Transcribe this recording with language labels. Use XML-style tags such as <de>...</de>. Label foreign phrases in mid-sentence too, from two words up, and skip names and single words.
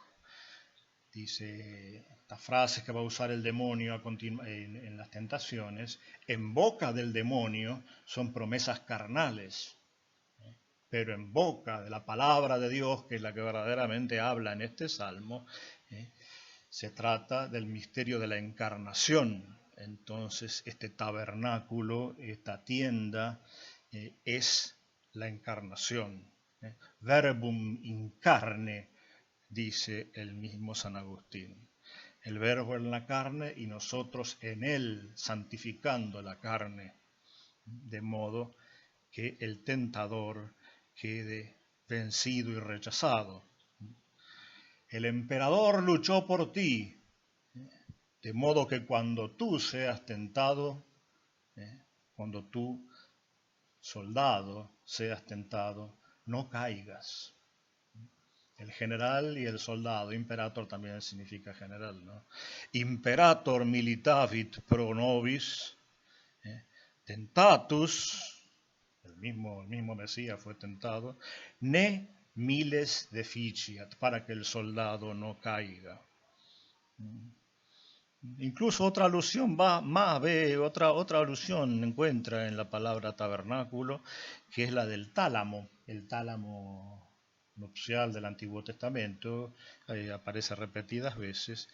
<es>Dice estas frases que va a usar el demonio en las tentaciones, en boca del demonio son promesas carnales, pero en boca de la palabra de Dios, que es la que verdaderamente habla en este salmo, se trata del misterio de la encarnación. Entonces, este tabernáculo, esta tienda, es la encarnación.</es> <la>Verbum incarne,</la> <es>dice el mismo San Agustín. El verbo en la carne y nosotros en él, santificando la carne, de modo que el tentador quede vencido y rechazado. El emperador luchó por ti, de modo que cuando tú seas tentado, cuando tú, soldado, seas tentado, no caigas. El general y el soldado, imperator también significa general, ¿no?</es> <la>Imperator militavit pro nobis, tentatus,</la> <es>el mismo Mesías fue tentado,</es> <la>ne miles deficiat,</la> <es>para que el soldado no caiga. Incluso otra alusión otra alusión encuentra en la palabra tabernáculo, que es la del tálamo, el tálamo nupcial del Antiguo Testamento, aparece repetidas veces.</es>